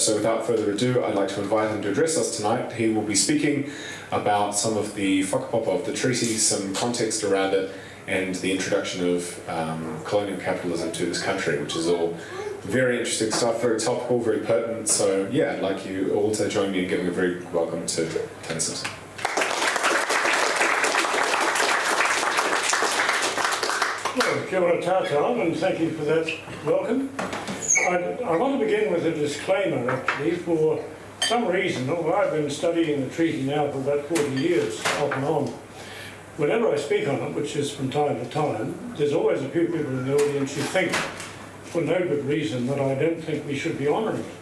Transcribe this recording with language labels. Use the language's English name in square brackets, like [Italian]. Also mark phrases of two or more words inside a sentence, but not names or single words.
[English] So without further ado, I'd like to invite him to address us tonight. He will be speaking about some of the whakapapa of the treaty, some context around it, and the introduction of colonial capitalism to this country, which is all very interesting stuff, very topical, very pertinent. So yeah, I'd like you all to join me in giving a very welcome to Tony Simpson. Well, [Māori] kia ora tātou, [English] and thank you for that welcome. I want to begin with a disclaimer, actually. For some reason, although I've been studying the treaty now for about 40 years, off and on, whenever I speak on it, which is from time to time, there's always a few people in the audience who think, for no good reason, that I don't think we should be honouring it.